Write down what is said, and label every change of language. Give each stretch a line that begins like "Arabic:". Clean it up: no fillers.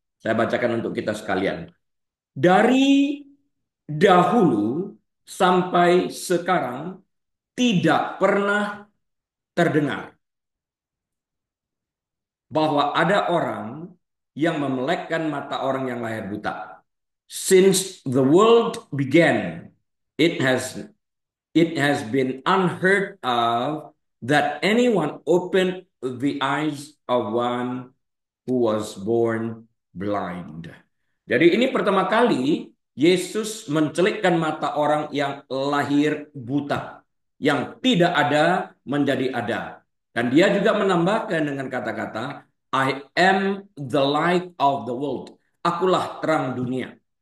Indonesian: Saya bacakan untuk kita sekalian. Dari dahulu sampai sekarang tidak pernah terdengar bahwa ada orang yang memelekkan mata orang yang lahir buta.
English: Since the world began, it has it has been unheard of that anyone opened the eyes of one who was born blind.
Indonesian: Jadi ini pertama kali Yesus mencelikkan mata orang yang lahir buta, yang tidak ada menjadi ada. Dan dia juga menambahkan dengan kata-kata,
English: I am the light of the world.
Indonesian: Akulah terang dunia.